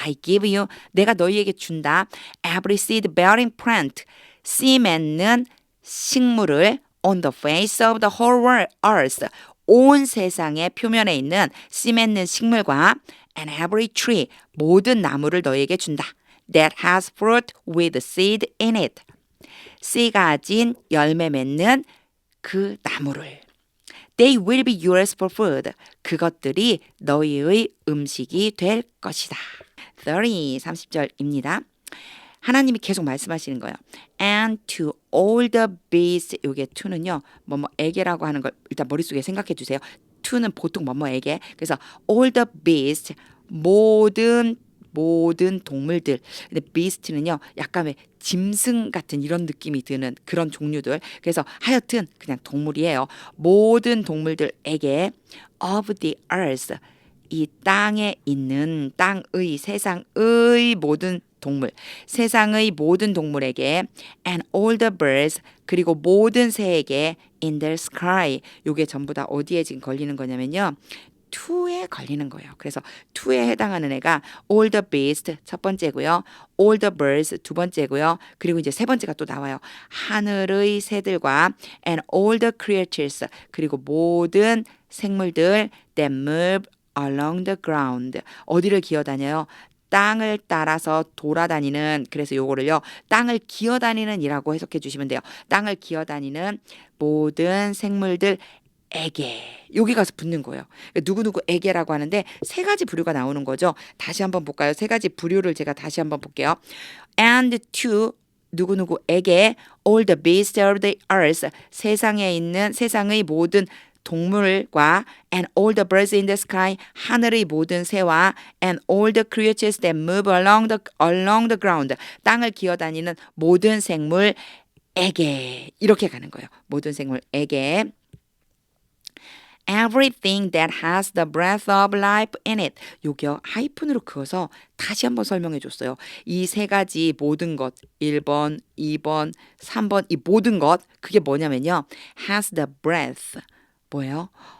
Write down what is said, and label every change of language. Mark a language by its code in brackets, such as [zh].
[en] I give you, [ko] 내가 너희에게 준다. [en] Every seed bearing plant, [ko] 씨 맺는 식물을 [en] on the face of the whole earth, [ko] 온 세상의 표면에 있는 씨 맺는 식물과 [en] and every tree, [ko] 모든 나무를 너희에게 준다. [en] That has fruit with seed in it. [ko] 씨 가진 열매 맺는 그 나무를. [en] They will be yours for food. [ko] 그것들이 너희의 음식이 될 것이다. 30절입니다. 하나님이 계속 말씀하시는 거예요. [en] And to all the beasts, [ko] 요게 to는요, 뭐뭐에게라고 하는 걸 일단 머릿속에 생각해 주세요. to는 보통 뭐뭐에게. 그래서 all the beasts, 모든 동물들. 근데 beast는요, 약간 왜 짐승 같은 이런 느낌이 드는 그런 종류들. 그래서 하여튼 그냥 동물이에요. 모든 동물들에게 [en] of the earth, [ko] 이 땅에 있는 땅의 세상의 모든 동물, 세상의 모든 동물에게 [en] and all the birds, [ko] 그리고 모든 새에게 [en] in the sky, [ko] 요게 전부 다 어디에 지금 걸리는 거냐면요, to에 걸리는 거예요. 그래서 to에 해당하는 애가 all the beasts 첫 번째고요, all the birds 두 번째고요, 그리고 이제 세 번째가 또 나와요. 하늘의 새들과 [en] and all the creatures, [ko] 그리고 모든 생물들 [en] that move along the ground, [ko] 어디를 기어다녀요? 땅을 따라서 돌아다니는, 그래서 요거를요, 땅을 기어다니는 이라고 해석해 주시면 돼요. 땅을 기어다니는 모든 생물들에게, 여기 가서 붙는 거예요. 누구누구에게라고 하는데 세 가지 부류가 나오는 거죠. 다시 한번 볼까요? 세 가지 부류를 제가 다시 한번 볼게요. [en] And to, [ko] 누구누구에게 [en] all the beasts of the earth, [ko] 세상에 있는 세상의 모든 동물과 [en] and all the birds in the sky, [ko] 하늘의 모든 새와 [en] and all the creatures that move along the ground, [ko] 땅을 기어다니는 모든 생물에게, 이렇게 가는 거예요. 모든 생물에게. [en] Everything that has the breath of life in it. [ko] 요게 하이픈으로 그어서 다시 한번 설명해 줬어요. 이 세 가지 모든 것, 1번, 2번, 3번, 이 모든 것, 그게 뭐냐면요, [en] has the breath. [ko] 뭐예요?